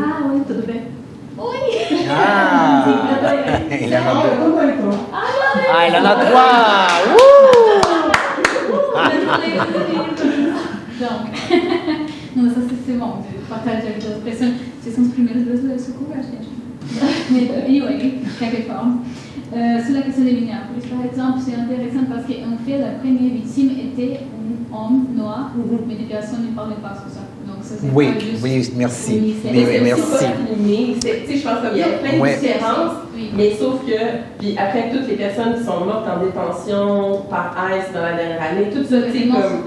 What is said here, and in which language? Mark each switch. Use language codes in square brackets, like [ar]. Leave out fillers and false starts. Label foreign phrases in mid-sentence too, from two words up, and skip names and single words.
[fr] Ah oui, tout bien. Oui! Ah! Il en a 2. Ah, il en a 3! Donc, non, ça c'est bon, de partager avec d'autres personnes. Ce sont les [pt] primeiras brasileiras que eu converso, gente. [fr] Mais, anyway, quelque forme. Sur la question de Minneapolis, par exemple, c'est intéressant parce qu'en fait, la première victime était un homme noir, mais les personnes ne parlaient pas sur ça. Donc, ça c'est oui, pas juste... oui, merci. Oui, merci. Je pense qu'il y a plein de différences, mais sauf que, puis après, toutes les personnes qui sont mortes en détention par ICE dans la dernière année, tout ça, tu sais, comme...